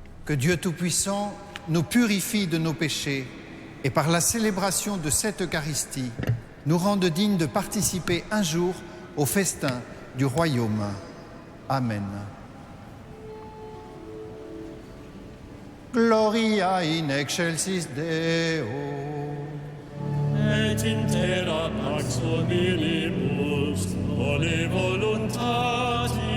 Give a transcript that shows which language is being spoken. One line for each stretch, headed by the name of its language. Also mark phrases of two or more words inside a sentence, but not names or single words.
French: Que Dieu Tout-Puissant nous purifie de nos péchés et par la célébration de cette Eucharistie, nous rende dignes de participer un jour au festin du royaume.
Latin: Amen. Gloria in excelsis Deo. Et in terra pax hominibus, vole voluntatis.